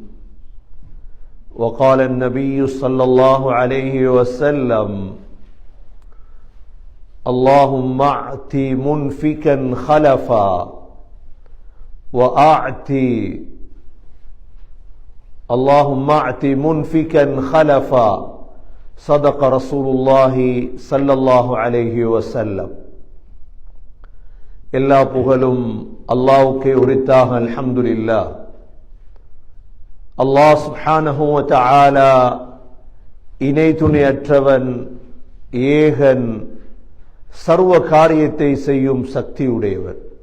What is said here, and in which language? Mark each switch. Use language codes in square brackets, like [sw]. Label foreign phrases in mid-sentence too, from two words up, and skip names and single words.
[ar] وقال النبي صلى الله عليه وسلم: اللهم أعط منفكا خلفا اللهم أعط منفكا خلفا. صدق رسول الله صلى الله عليه وسلم. [ta] எல்லா புகழும் அல்லாஹ்வுக்கே உரித்தாக. அல்ஹம்துலில்லாஹ். அல்லாஹ் [ar] سبحانه وتعالى [ta] இணை துணையற்றவன், ஏகன், சர்வ காரியத்தை செய்யும் சக்தியுடையவன்.